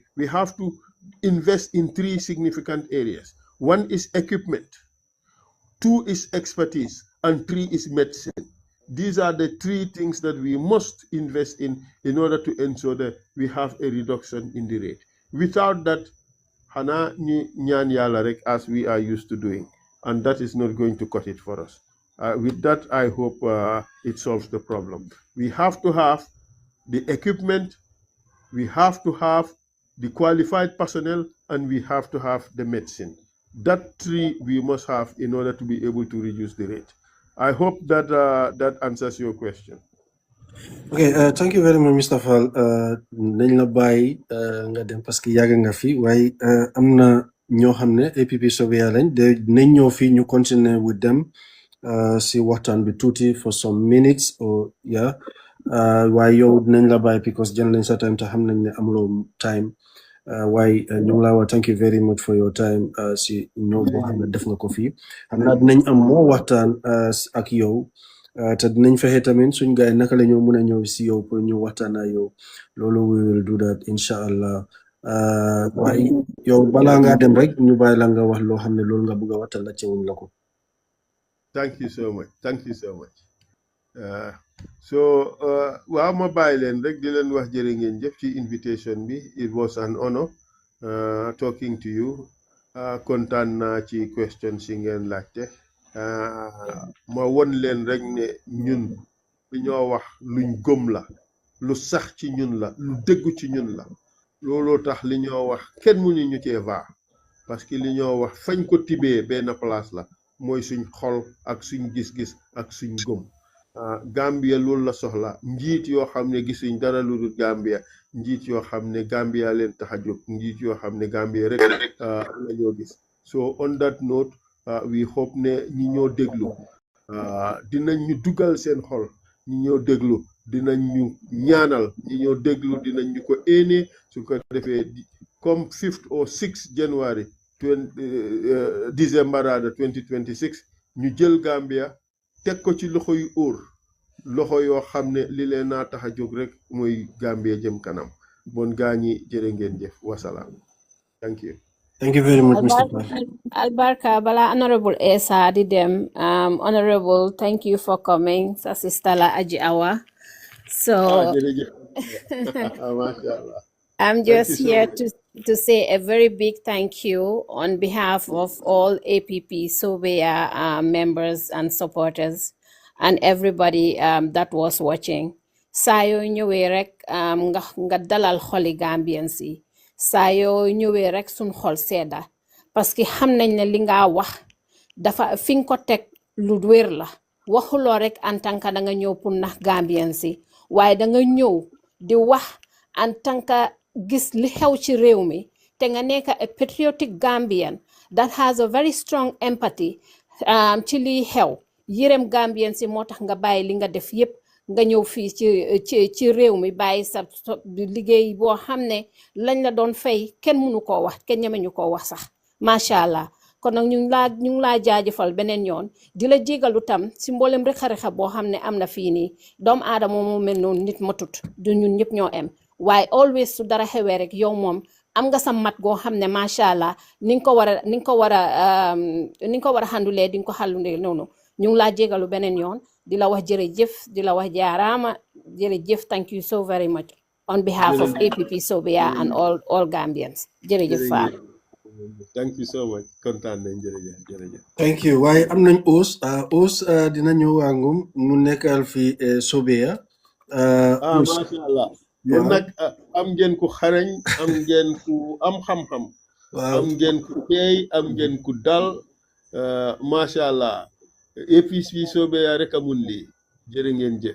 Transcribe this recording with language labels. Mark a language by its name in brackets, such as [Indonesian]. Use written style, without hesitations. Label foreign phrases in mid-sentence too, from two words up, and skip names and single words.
[English] We have to invest in 3 significant areas. 1 is equipment, 2 is expertise, and 3 is medicine. These are the 3 things that we must invest in order to ensure that we have a reduction in the rate. Without that, [Wolof] hana ñaan yàlla rek [English] as we are used to doing, and that is not going to cut it for us. With that, I hope it solves the problem. We have to have the equipment, we have to have the qualified personnel, and we have to have the medicine. That 3 we must have in order to be able to reduce the rate. I hope that that answers your question. Okay, thank you very much, Mr. Fall. [Wolof] Nañ la bàyyi nga dem parce que yàgg nga fi waaye am na ñoo xam ne APP Sobia lañ nañ ñëw fii ñu continuer [English] with them [Wolof] si waxtaan bi tuuti [English] for some minutes or yeah [Wolof] waaye yow nañ la bàyyi because jël nañ sa time te xam nañ ne amuloo time waaye ñu ngi laa wax [English] thank you very much for your time [Wolof] si ñëw boo xam ne def nga ko fii xam naa dinañ am moo waxtaan ak yow te dinañ fexe tamit suñ gaay naka la ñoo mën a ñëw si yow pour ñu waxtaan ak yow loolu [English] we will do that [Wolof] inshallah waaye yow balaa ngaa dem rek ñu bàyyi la nga wax loo xam ne loolu nga bëgg a waxtaan la ci wuñ la ko. [English] Thank you so much. Thank you so much. [Wolof] Waaw ma bàyyi leen rek di leen wax jërë ngeen jëf ci invitation bi. [English] It was an honor talking to you. [Wolof] Kontaan naa ci questions yi ngeen laajte. Ma won leen rek ne ñun li ñoo wax luñ gëm la lu sax ci ñun la lu dëggu ci ñun la looloo tax li ñoo wax kenn mënu ñu cee vaa parce que li ñoo wax fañ ko tibee benn place la mooy suñ xol ak suñ gis-gis ak suñ gëm. Gambia loolu la soxla njiit yoo xam ne gisuñ dara lu dul Gambia njiit yoo xam ne Gambia leen tax a jóg njiit yoo xam ne Gambia rek la ñoo gis. [English] So on that note we hope [Wolof] ne ñi ñoo déglu dinañ ñu dugal seen xol ñi ñoo déglu dinañ ñu ñaanal ñi ñoo déglu dinañ ñu ko éene su ko defee comme 5th or 6th January December 2026 ñu jël Gambia teg ko ci loxo yu óor loxo yoo xam ne li leen naa tax a jóg rek mooy Gambia jëm kanam bon gaa ñi jërë ngeen jëf wasalaam. [English] Thank you. Thank you very much, Mr. Fall. Albarka, Bala Honorable Esa Didem, Honorable, thank you for coming. [Wolof] Sa sister la Aji Awa. So jërëjëf. Mashallah. [English] I'm Thank you just so here much. to say a very big thank you on behalf of all APP Sobia members and supporters and everybody that was watching. [Wolof] Sayo ñëwee rek nga dalal xoli Gambians yi. Sayo ñëwee rek suñ xol sedda parce que xam nañ ne li nga wax dafa fi nga ko teg lu wér la waxuloo rek [French] en tant que [Wolof] da nga ñëw pour nax Gambians yi waaye da nga ñëw di wax [French] en tant que [Wolof] gis li xew ci réew mi te nga nekk [English] a patriotic Gambian that has a very strong empathy [Wolof] ci li xew yërëm Gambians yi moo tax nga bàyyi li nga def yépp nga ñëw fii ci réew mi bàyyi sa liggéey boo xam ne lañ la doon fay kenn mënu koo wax kenn ñemeñu koo wax sax [Arabic] ما شاء الله [Wolof] kon nag ñu ngi laa jaajëfal beneen yoon di la jégalu tam si mboolem rek xarixa boo xam ne am na fii nii doomu aadama moo mel noonu nit matut du ñun ñëpp ñoo em waaye always su dara xewee rek yow moom am nga sa mat goo xam ne [Arabic] ما شاء الله [Wolof] ni nga ko war a xandulee di nga ko xàllulee noonu ñu ngi laa jégalu beneen yoon di la wax jërëjëf di la wax jaaraama jërëjëf [English] thank you so very much on behalf of APP Sobia and all Gambians [Wolof] jërëjëf Fall. [English] thank you so much [Wolof] kontaan nañ jërëjëf. [English] thank you [Wolof] waaye am nañ Ous dina ñëw wàngum mu nekkal fi Sobeya [Arabic] ما شاء الله [Wolof] yéen nag am ngeen ku xarañ am ngeen ku am xam-xam am ngeen ku teey am ngeen ku dal [Arabic] ما شاء الله [Wolof] APC bi Sobeya rek a mun lii jërë ngeen jëf.